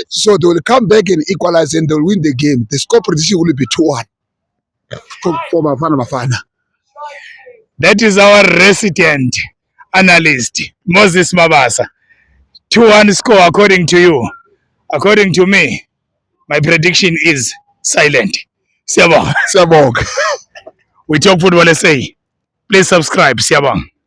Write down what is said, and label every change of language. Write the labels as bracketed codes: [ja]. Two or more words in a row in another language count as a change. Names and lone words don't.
[en] So they will come back and equalize and they'll win the game. The score prediction will be 2-1 for Bafana. That is our resident analyst, Moses Mabasa. 2-1 score according to you. According to me, my prediction is silent. Siyabonga. Siyabonga. We talk football SA. Please subscribe. Siyabonga.